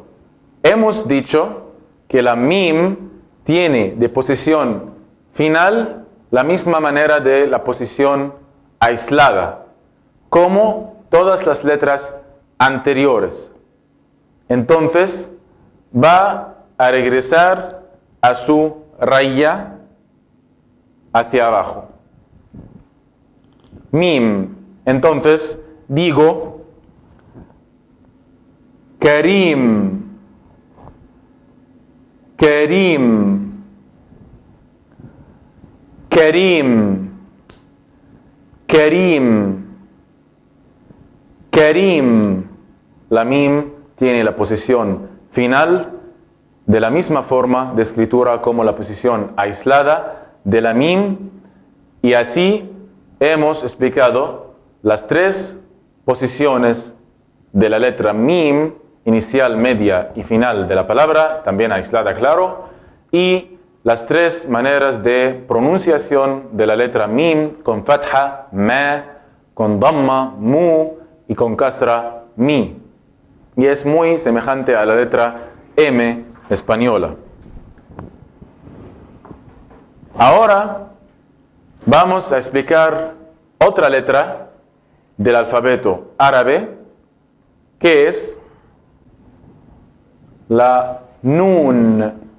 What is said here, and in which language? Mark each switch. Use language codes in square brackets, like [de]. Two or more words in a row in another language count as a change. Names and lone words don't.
[es] Hemos dicho que la mim tiene de posición final la misma manera de la posición aislada, como todas las letras anteriores. Entonces, va a regresar a su raya hacia abajo. Mim. Entonces, digo Karim. Karim. Karim. Karim. Karim. La mim tiene la posición final de la misma forma de escritura como la posición aislada de la mim, y así hemos explicado las tres posiciones de la letra mim, inicial, media y final de la palabra, también aislada, claro, y las tres maneras de pronunciación de la letra mim, con fatha, ma, con damma, mu, y con kasra, mi. Y es muy semejante a la letra M española. Ahora vamos a explicar otra letra del alfabeto árabe, que es la nun.